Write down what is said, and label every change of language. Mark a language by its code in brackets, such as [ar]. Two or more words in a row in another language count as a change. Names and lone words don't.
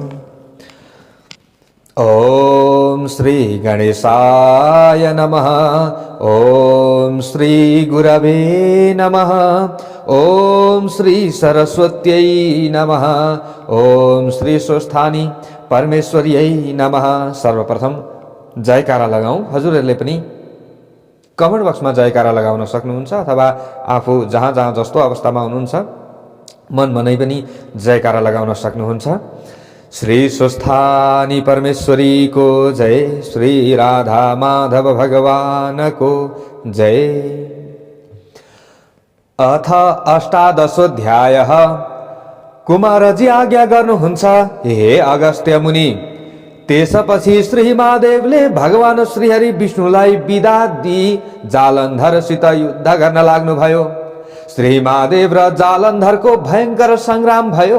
[sa] ओम श्री गणेशाय नमः। ओम श्री गुरवे नमः। ओम श्री सरस्वत्यै नमः। ओम श्री स्वस्थानी परमेश्वर्यै नमः। [ne] सर्वप्रथम जयकारा लगाऊ। हजुरहरूले पनि कमेन्ट बक्समा जयकारा लगाउन सक्नुहुन्छ अथवा आफू जहाँ जस्तो अवस्थामा हुनुहुन्छ मनै पनि जयकारा लगाउन सक्नुहुन्छ। श्री स्वस्थानी परमेश्वरी को जय, श्री राधा माधव भगवान को जय। [sa] अथ अष्टादशोऽध्यायः। [ne] कुमारजी आज्ञा गर्नुहुन्छ हे अगस्त्य मुनि। त्यसपछि श्री महादेवले भगवान श्रीहरि विष्णुलाई बिदा दिई जालन्धरसित युद्ध गर्न लाग्नुभयो। श्री महादेव र जालन्धरको भयंकर संग्राम भयो।